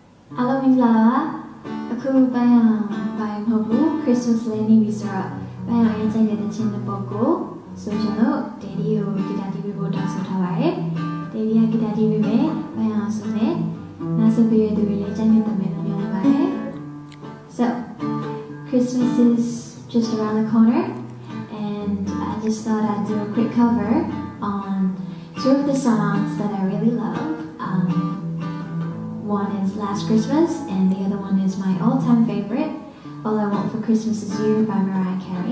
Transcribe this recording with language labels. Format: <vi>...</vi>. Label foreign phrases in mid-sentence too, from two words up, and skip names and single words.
<my>အားလုံးမင်္ဂလာပါအခုပန်းရောင်ပိုင်းမဟုတ်ဘူး Christmas လေးနေပြီဆိုတော့ပန်းရောင်ရဲ့ကြိုက်တဲ့ချင်းတစ်ပုဒ်ကိုဆိုချင်လို့ဒေဒီကိုဂီတာတီးပေးဖို့တောင်းဆိုထားပါတယ်ဒေဒီကဂီတာတီးပေးမယ်ပန်းရောင်ဆိုနဲ့နားဆင်ပေးရတဲ့သူတွေလည်းကြိုက်နေတဲ့မယ်လို့ပြောလိုက်ပါတယ်</my> <en>So Christmas is just around the corner and I just thought I'd do a quick cover on two of the songs that I really love. One is Last Christmas and the other one is my all-time favorite, All I Want for Christmas Is You by Mariah Carey.</en>